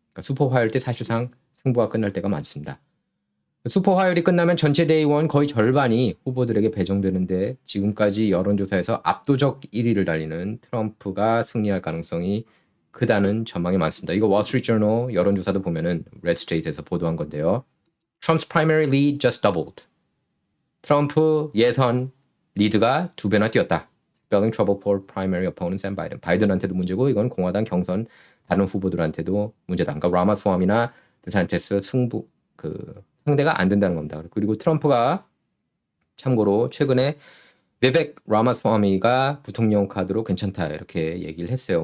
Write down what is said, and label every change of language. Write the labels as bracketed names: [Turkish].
[Korean] 그러니까 슈퍼 화요일 때 사실상 승부가 끝날 때가 많습니다. 슈퍼 화요일이 끝나면 전체 대의원 거의 절반이 후보들에게 배정되는데 지금까지 여론조사에서 압도적 1위를 달리는 트럼프가 승리할 가능성이 크다는 전망이 많습니다. 이거 월스트리트저널 여론조사도 보면은 레드스테이트에서 보도한 건데요. [English] Trump's primary lead just doubled. [Korean] 트럼프 예선 리드가 2배나 뛰었다. [English] Spelling trouble for primary opponents and Biden. [Korean] 바이든한테도 문제고 이건 공화당 경선 다른 후보들한테도 문제다. 그러니까 라마스와미나 데산테스 상대가 안 된다는 겁니다. 그리고 트럼프가 참고로 최근에 비벡 라마스와미가 부통령 카드로 괜찮다 이렇게 얘기를 했어요.